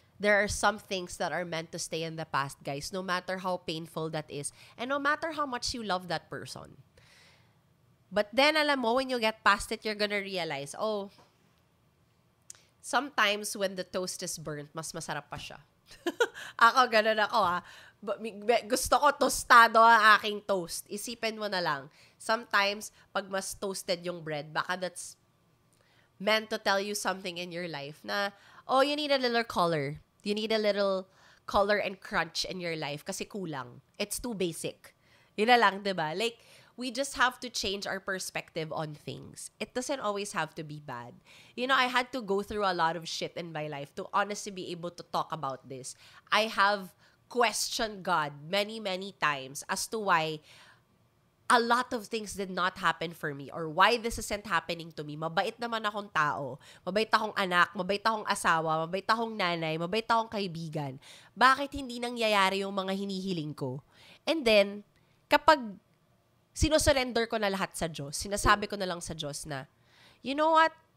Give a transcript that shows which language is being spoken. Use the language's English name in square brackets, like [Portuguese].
[English] There are some things that are meant to stay in the past, guys, no matter how painful that is, and no matter how much you love that person. But then, [Filipino] alam mo, [English] when you get past it, you're gonna realize, sometimes when the toast is burnt, [Filipino] mas masarap pa siya. Ako, ganun ako Gusto ko tostado ang aking toast. Isipin mo na lang. [English] Sometimes, [Filipino] pag mas [English] toasted yung bread, [Filipino] baka [English] that's meant to tell you something in your life na, you need a little color. You need a little color and crunch in your life [Filipino] kasi kulang. [English] It's too basic. [Filipino] Yun na lang, diba? [English] Like, we just have to change our perspective on things. It doesn't always have to be bad. You know, I had to go through a lot of shit in my life to honestly be able to talk about this. I have questioned God many, many times as to why a lot of things did not happen for me or why this isn't happening to me. [Filipino] Mabait naman akong tao. Mabait akong anak, mabait akong asawa, mabait akong nanay, mabait akong kaibigan. Bakit hindi nangyayari yung mga hinihiling ko? And then, kapag sinusurrender ko na lahat sa Diyos, sinasabi ko na lang sa Diyos na, [English] you know what?